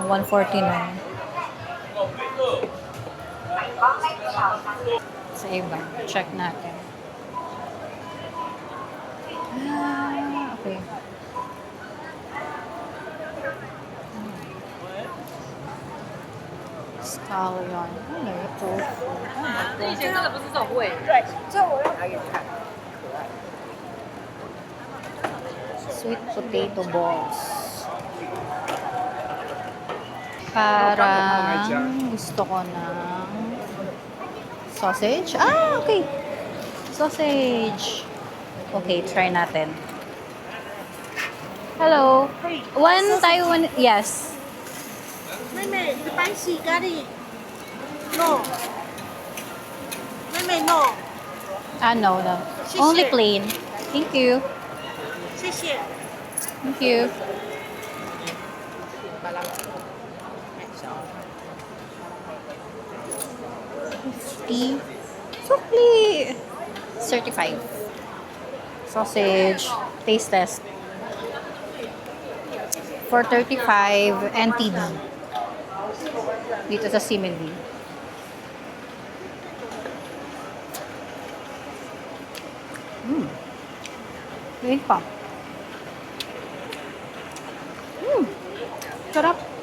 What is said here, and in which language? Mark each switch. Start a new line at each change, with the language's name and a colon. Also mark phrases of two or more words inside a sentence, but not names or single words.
Filipino: 149. Sa iba. Check natin.
English: Ah, okay.
Filipino: Scallion. Ano ito?
Chinese: 以前真的不是这种味。
English: Sweet potato balls.
Filipino: Parang gusto ko ng sausage. Ah, okay. Sausage. Okay, try natin.
English: Hello. One Taiwan. Yes.
Chinese: 妹妹，
English: spicy curry。
Chinese: No。妹妹 no。
English: Ah, no, no.
Chinese: 谢谢。
English: Only plain. Thank you.
Chinese: 谢谢。
English: Thank you. $50. Supli. Certified. Sausage. Taste test. For 35 NTD.
Filipino: Dito sa Simili. Wait pa. Sarap.